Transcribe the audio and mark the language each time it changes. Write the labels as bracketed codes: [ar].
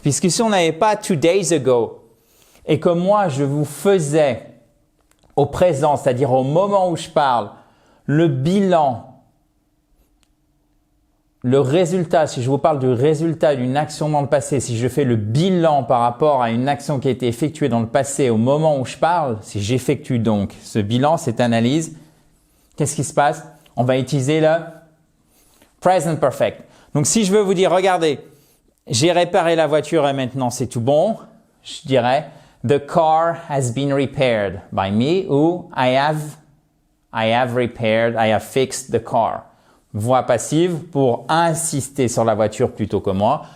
[fr] Puisque si on n'avait pas 2 days ago et que moi, je vous faisais au présent, c'est-à-dire au moment où je parle, le bilan, le résultat, si je vous parle du résultat d'une action dans le passé, si je fais le bilan par rapport à une action qui a été effectuée dans le passé au moment où je parle, si j'effectue donc ce bilan, cette analyse, qu'est-ce qui se passe? On va utiliser le present perfect. Donc, si je veux vous dire, regardez, j'ai réparé la voiture et maintenant c'est tout bon, je dirais [en] The car has been repaired by me ou I have fixed the car. [fr] Voix passive pour insister sur la voiture plutôt que moi.